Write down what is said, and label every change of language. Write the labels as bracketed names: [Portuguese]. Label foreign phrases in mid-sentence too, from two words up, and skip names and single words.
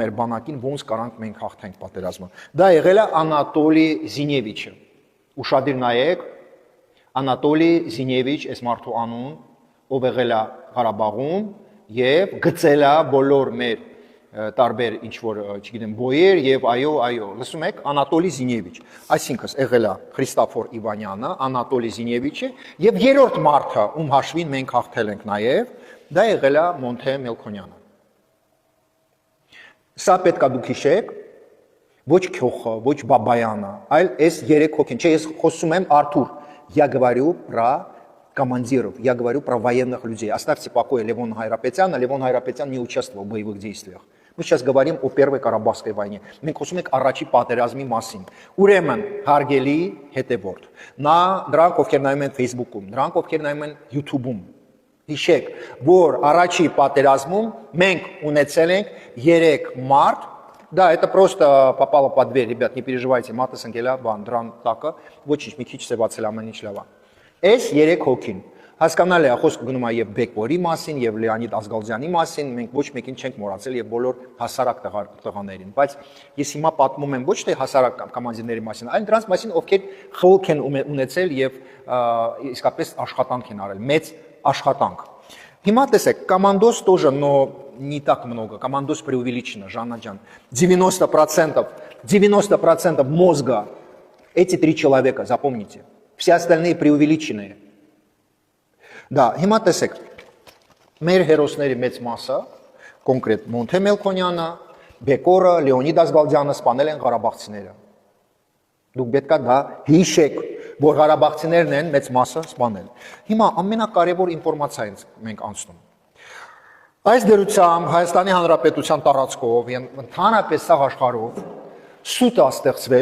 [Armenian] էր բանակին, ոնց կարանք մենք հաղթենք պատերազմը։ Դա եղել է Անատոլի Զինևիչը։ Ուշադիր նայեք, Անատոլի Զինևիչ, այս մարդու անուն, ով եղել է Ղարաբաղում եւ գծել է բոլոր մեր տարբեր ինչ որ, չգիտեմ, բոյեր եւ այո, լսում եք, Անատոլի Զինևիչ։ Այսինքն եղել է Խրիստոֆոր Իվանյանը, Անատոլի Զինևիչը եւ երրորդ մարդը, ում հաշվին մենք հաղթել ենք նաեւ, դա եղել է Մոնթե Մելքոնյանը։ Սա պետք է դուք հիշեք, ոչ Քյոխը, ոչ Բաբայանը, այլ այս 3 հոգին, չէ, ես խոսում եմ Արթուր, [Russian] я говорю про командиров, я говорю про военных людей. Оставьте в покое Левона Хайрапетяна. Левон Хайрапетян не участвовал в боевых действиях. Мы сейчас говорим о Первой Карабахской войне. [Armenian] Մենք խոսում ենք առաջի պատերազմի մասին։ Ուրեմն, հարգելի հետևորդ, դրանք ովքեր նայում են Facebook-ում, դրանք ովքեր նայում են YouTube-ում, հիշեք, որ առաջի պատերազմում մենք ունեցել ենք 3 մարդ. [Russian] Да, это просто попало под дверь, ребят, не переживайте, [Armenian] մատը սնկել է բան, դրան տակը, ոչինչ, մի քիչ սևացել ամեն ինչ լավ է։ Այս 3 հոգին, հասկանալի է, խոսքը գնում է եւ Բեկորի մասին, եւ Լեոնիդ Ազգալզյանի մասին, մենք ոչ մեկին չենք մոռացել եւ բոլոր հասարակ տղաներին, բայց ես հիմա պատմում եմ ոչ թե հասարակ կոմանդիրների մասին, այլ դրանց մասին, ովքեր խորհուրդ են ունեցել եւ իսկապես աշխատանք են արել, մեծ աշխատանք։ Հիմա տեսեք, [Russian] командос тоже, но не так много. Командос преувеличено, Жанна Джан. 90% мозга эти 3 человека, запомните. Все остальные преувеличенные. Да, [Armenian] հիմա տեսեք, մեր հերոսների մեծ մասը, կոնկրետ Մոնթե Մելքոնյանը, Բեկորը, Լեոնիդ Ազգալդյանը սպանել են ղարաբաղցիները։ Դուք պետք է դա հիշեք, որ ղարաբաղցիներն են մեծ մասը սպանել։ Հիմա ամենակարևոր ինֆորմացիան մենք անցնում։ Այս դերությամբ Հայաստանի Հանրապետության տարածքով եւ ընդհանրապես սաղ աշխարհով սուտ է ստեղծվել,